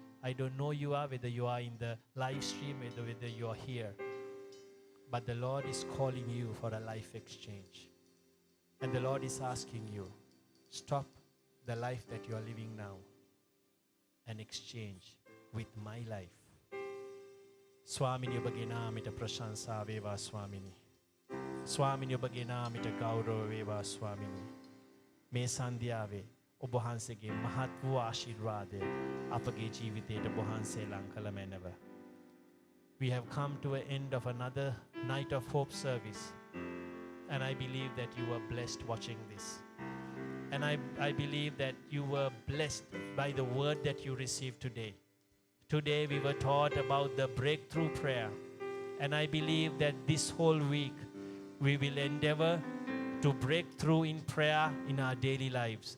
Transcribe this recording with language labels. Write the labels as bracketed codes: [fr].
[en] I don't know you are, whether you are in the live stream, whether you are here. But the Lord is calling you for a life exchange. And the Lord is asking you, stop the life that you are living now and exchange with my life. [si] Swamini ඔබගේ නාමයට ප්‍රශංසා වේවා ස්වාමිනී. ස්වාමිනී ඔබගේ නාමයට ගෞරව වේවා ස්වාමිනී. මේ සන්ධ්‍යාවේ ඔබ වහන්සේගේ මහත් වූ ආශිර්වාදය අපගේ ජීවිතයට ඔබ වහන්සේ ලං කළ මැනව. [en] We have come to an end of another night of hope service, and I believe that you were blessed watching this. And I believe that you were blessed by the word that you received today. Today we were taught about the breakthrough prayer, and I believe that this whole week we will endeavor to break through in prayer in our daily lives.